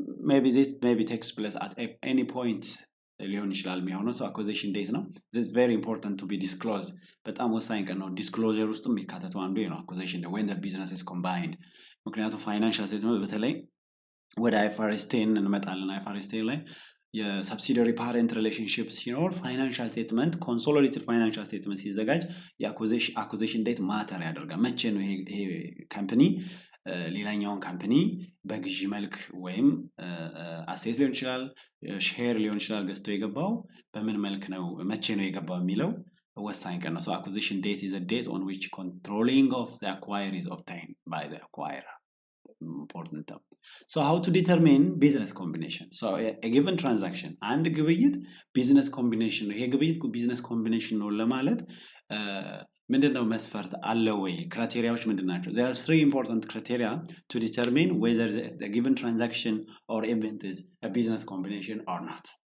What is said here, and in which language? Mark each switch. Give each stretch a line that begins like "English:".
English: ሜቢ ዚስ ሜቢ ቴክስ ፕሌስ አት ኤኒ ፖይንት
Amharic: ሊሆን ይችላል የሚሆነው። ሰው አኩዚሽን ዴት ነው።
English: this is very important to be disclosed።
Amharic: በጣም ወሳኝ ቀን ነው። ዲስክሎዥር ውስጥ የሚካተተው አንዱ ነው አኩዚሽን
English: when the business is combined።
Amharic: ምክንያቱም ፋይናንሻል ስቴትመንት በተለይ ወደ IFRS 10 እንመጣለን። IFRS 10 ላይ የሰብሲዲያሪ ፓረንት ሪሌሽንሺፕ ሲኖር ፋይናንሻል ስቴትመንት ኮንሶሊዴትድ ፋይናንሻል ስቴትመንት ሲዘጋጅ የአኩዚሽን ዴት ማተር ያደርጋል። መቼ ነው ይሄ ካምፓኒ ሌላኛውን ካምፓኒ በግዢ መልክ ወይም አሴት ሊሆን ይችላል፣ ሼር ሊሆን ይችላል ገዝቶ የገባው በምን መልክ ነው፣ መቼ ነው የገባው የሚለው ወሳኝ ቀን ነው።
English: So acquisition date is a date on which controlling of the acquirer is obtained by the acquirer. Important term. So how to determine business combination? So a given transaction and
Amharic: ግብይት business combination ነው። ይሄ ግብይት business combination ነው ለማለት ምንድነው መስፈርት አለ ወይ? ክራይቴሪያዎች ምንድናቸው?
English: There are three important criteria to determine whether the given transaction or event is a business combination or not.